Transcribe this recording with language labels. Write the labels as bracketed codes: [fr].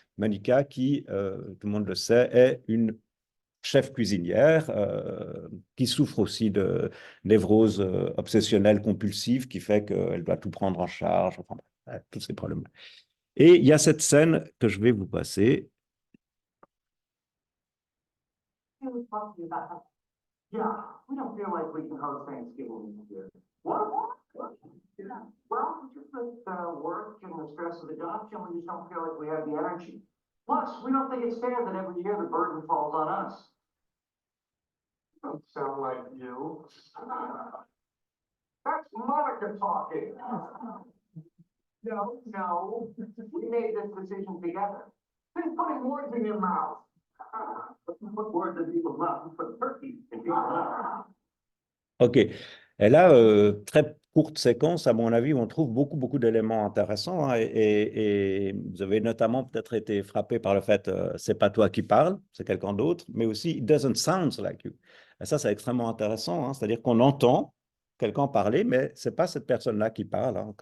[fr] Monica qui, tout le monde le sait, est une chef cuisinière qui souffre aussi de névrose obsessionnelle compulsive qui fait qu'elle doit tout prendre en charge, enfin, tous ces problèmes. Et il y a cette scène que je vais vous passer. [en] Yeah, we don't feel like we can host Thanksgiving this year. What? Yeah. Well, just with work and the stress of the job, we just don't feel like we have the energy. Plus, we don't think it's fair that every year the burden falls on us. Don't sound like you. That's Monica talking. No. We made this decision together. Been putting words in your mouth. Put words in people's mouth. Put turkey in people's mouth. OK. [fr] Et là, très courte séquence, à mon avis, on trouve beaucoup d'éléments intéressants, hein, et vous avez notamment peut-être été frappé par le fait, c'est pas toi qui parles, c'est quelqu'un d'autre, mais aussi, [en] it doesn't sound like you. [fr] Et ça, c'est extrêmement intéressant, hein, c'est-à-dire qu'on entend quelqu'un parler, mais c'est pas cette personne-là qui parle, hein.